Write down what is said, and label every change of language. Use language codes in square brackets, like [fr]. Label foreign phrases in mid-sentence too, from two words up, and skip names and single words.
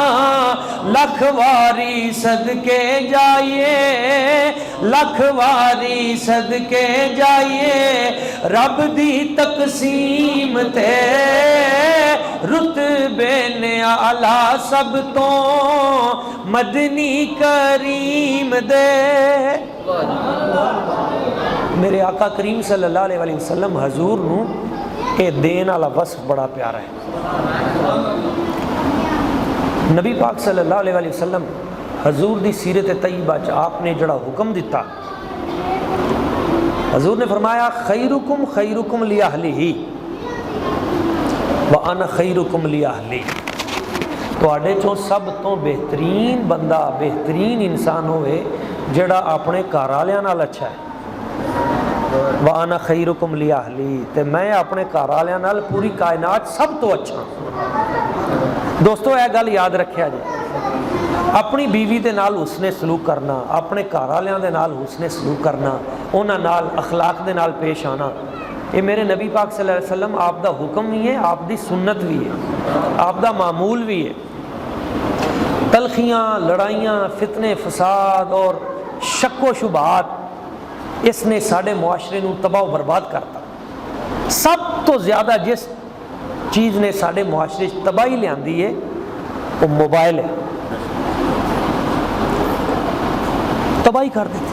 [pa] لکھ واری صدقے جائیے، لکھ واری صدقے جائیے، رب دی تقسیم تے رتبے نے اعلیٰ سب تو مدنی کریم دے. میرے آقا کریم [ar] صلى الله عليه وسلم [pa] حضور نوں یہ دین والا وصف بڑا پیارا ہے. نبی پاک [ar] صلى الله عليه وسلم [pa] حضور دی سیرت طیبہ چ آپنے جیہڑا حکم دتا، حضور نے فرمایا [ar] خيركم خيركم لأهله وأنا خيركم لأهلي. [pa] تہاڈے چوں سب تو بہترین بندہ، بہترین انسان ہووے جیہڑا اپنے گھر والیاں نال اچھا ہے. [ar] وأنا خيركم لأهلي, [pa] تے میں اپنے گھر والیاں نال پوری کائنات سب تو اچھا. دوستوں یہ گل یاد رکھیا جی، اپنی بیوی دے نال حسنِ سلوک کرنا، اپنے گھر والیاں دے نال حسنِ سلوک کرنا، انہاں نال اخلاق دے نال پیش آنا، یہ میرے نبی پاک [ar] صلى الله عليه وسلم [pa] آپ دا حکم بھی ہے، آپ دی سنت بھی ہے، آپ دا معمول بھی ہے. تلخیاں، لڑائیاں، فتنے، فساد اور شکوک شبہات اس نے ساڈے معاشرے نوں تباہ برباد کرتا. سب تو زیادہ جس چیز نے ساڈے معاشرے تباہی لیاندی ہے وہ موبائل ہے، تباہی کر دیتی.